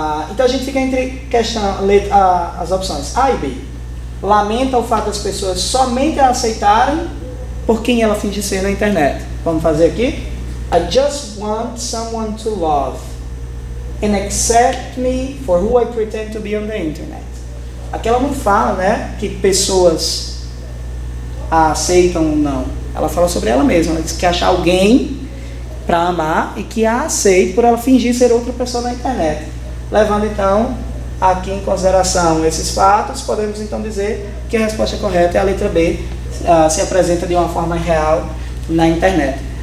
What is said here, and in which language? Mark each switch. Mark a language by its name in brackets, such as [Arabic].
[Portuguese] Então a gente fica entre as opções A e B. Lamenta o fato das pessoas somente a aceitarem por quem ela finge ser na internet. Vamos fazer aqui. [English] I just want someone to love and accept me for who I pretend to be on the internet. [Portuguese] Aqui ela não fala, né, que pessoas a aceitam ou não. Ela fala sobre ela mesma. Ela diz que achar alguém para amar e que a aceite por ela fingir ser outra pessoa na internet. Levando então aqui em consideração esses fatos, podemos então dizer que a resposta correta é a letra B, se apresenta de uma forma real na internet.